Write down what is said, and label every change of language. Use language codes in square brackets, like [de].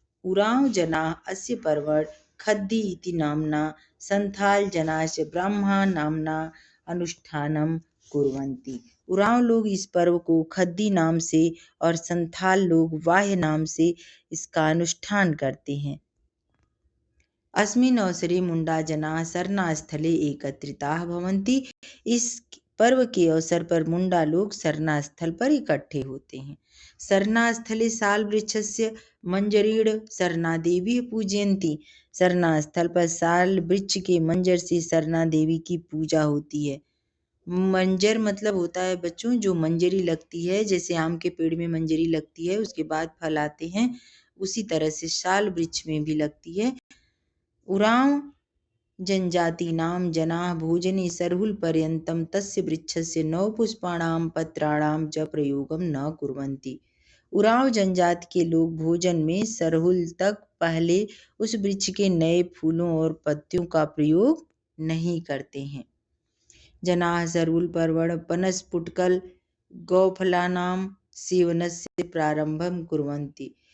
[sa] उरांव जना अस्य पर्व खद्दी इति नाम्ना संथाल जनाश्च ब्राह्मणा नाम्ना अनुष्ठानम कुर्वन्ति। [hi] उरांव लोग इस पर्व को खद्दी नाम से और संथाल लोग वाह्य नाम से इसका अनुष्ठान करते हैं। [sa] अस्मिन् अवसरे मुंडा जनाः सरनास्थले एकत्रिताः भवन्ति। [hi] इस पर्व के अवसर पर मुंडा लोग सरना स्थल पर इकट्ठे होते हैं। [sa] सरनास्थले साल वृक्षस्य मंजरीण सरना देवी पूजयन्ति। [hi] सरना स्थल पर साल वृक्ष के मंजर से सरना देवी की पूजा होती है। मंजर मतलब होता है बच्चों, जो मंजरी लगती है, जैसे आम के पेड़ में मंजरी लगती है, उसके बाद फल आते हैं, उसी तरह से साल वृक्ष में भी लगती है। [sa] उरांव जनजातीनां जनाः भोजने सरहुल पर्यन्तं तस्य वृक्षस्य नवपुष्पाणां पत्राणां च प्रयोगं न कुर्वन्ति। [hi] उरांव जनजाति के लोग भोजन में सरहुल तक पहले उस वृक्ष के नए फूलों और पत्तियों का प्रयोग नहीं करते हैं। [sa] जनाः सरहुल पर्वण पनसपुट्कल गौफलानां सेवनस्य प्रारंभं कुर्वन्ति।